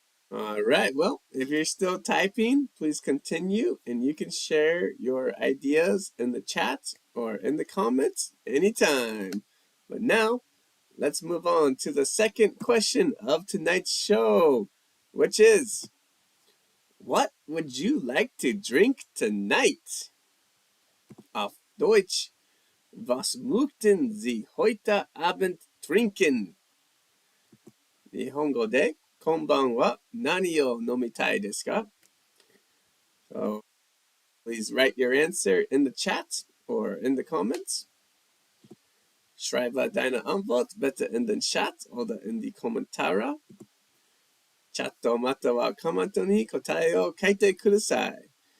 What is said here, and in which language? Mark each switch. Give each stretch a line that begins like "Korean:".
English: All right. Well, if you're still typing, please continue and you can share your ideas in the chat or in the comments anytime. But now, let's move on to the second question of tonight's show, which is, what would you like to drink tonight?
German: Auf Deutsch, was möchten Sie heute Abend trinken?
Japanese: 日本語で、こんばんは、何を飲みたいですか?
English: So please write your answer in the chat or in the comments.
German: Schreibe deine Antwort bitte in den Chat oder in die Kommentare.
Japanese: Chat またはコメントに答えを書いてください.